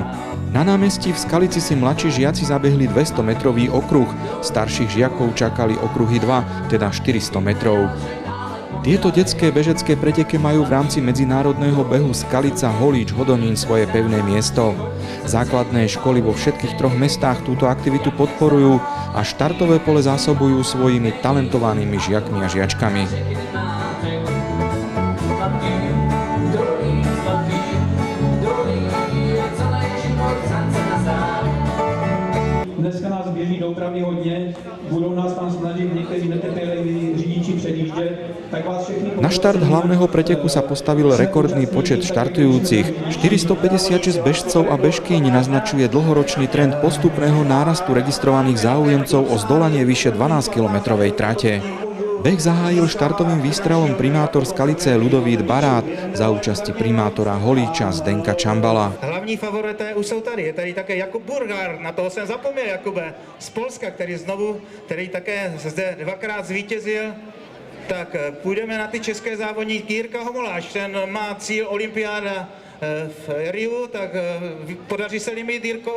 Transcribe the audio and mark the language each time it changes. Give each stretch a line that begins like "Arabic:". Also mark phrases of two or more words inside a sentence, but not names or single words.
Slovak: Na námestí v Skalici si mladší žiaci zabehli 200-metrový okruh, starších žiakov čakali okruhy 2, teda 400 metrov. Tieto detské bežecké preteky majú v rámci medzinárodného behu Skalica, Holíč, Hodonín svoje pevné miesto. Základné školy vo všetkých troch mestách túto aktivitu podporujú a štartové pole zásobujú svojimi talentovanými žiakmi a žiačkami.
Czech: Dneska nás běží doopravdy hodně, budou nás tam snažit někteří netrpěliví řidiči předjíždět, tak vás všechny...
Slovak: Na štart hlavného preteku sa postavil rekordný počet štartujúcich. 456 bežcov a bežkýň naznačuje dlhoročný trend postupného nárastu registrovaných záujemcov o zdolanie vyše 12-kilometrovej trate. Beh zahájil štartovým výstrelom primátor Skalice Ludovít Barát za účasti primátora Holíča Zdenka Čambala.
Czech: Hlavní favorité už jsou tady. Je tady také Jakub Burgar, na toho jsem zapomněl, Jakube, z Polska, který také zde dvakrát zvítězil. Tak půjdeme na ty české závodníky. Jirka Homoláš, ten má cíl olympiáda v Riu, tak podaří se limit, Jirko?